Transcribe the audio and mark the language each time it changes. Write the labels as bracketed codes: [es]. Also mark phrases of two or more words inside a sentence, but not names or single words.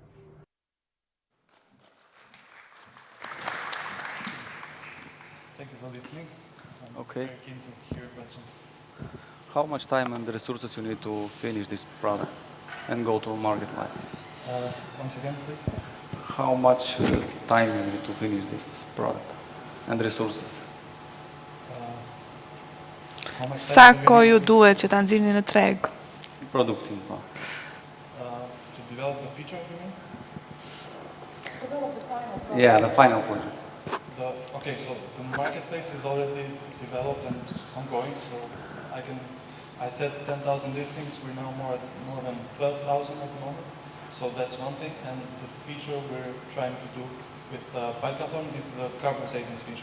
[en] Thank you for listening. I'm Okay. very keen to hear questions. How much time and resources you need to finish this product and go to market live? Once again, please. How much time you need to finish this product and resources? [sq] Sa koju duhet që ta nxirni në treg? Produktin, po. [en] To develop the feature, you mean? Develop the final product. Yeah, the final project. Okay, so the marketplace is already developed and ongoing, so I said 10,000 listings, we're now more than 12,000 at the moment, so that's one thing, and the feature we're trying to do with Balkathon is the carbon savings feature.